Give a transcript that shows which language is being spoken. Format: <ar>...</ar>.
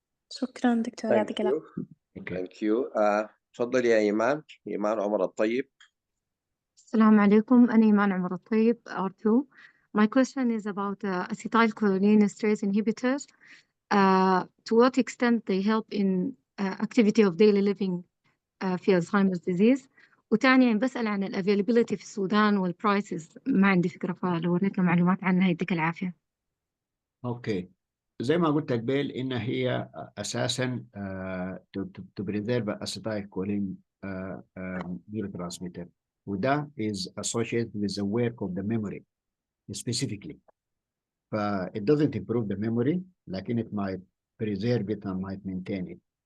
<ar>شكرا دكتور، يعطيك العافية.</ar> <en>Thank you.</en> <ar>تفضل يا إيمان عمر الطيب. السلام عليكم، أنا إيمان عمر الطيب R2.</ar> <en>My question is about acetylcholinesterase inhibitors. To what extent they help in activity of daily living في Alzheimer's disease.</en> <ar>وتاني بسأل عن الavailability في السودان والبرايسز، ما عندي فكرة، فلو وريتنا معلومات عنها يديك العافية. اوكي، زي ما قلت قبل إن هي أساسا</ar> <en>to preserve acetylcholine neurotransmitter،</en> <ar>وده</ar> <en>is associated with the work of the memory specifically. It doesn't improve the memory</en> <ar>لكن</ar> <en>it might preserve it and might maintain it.</en>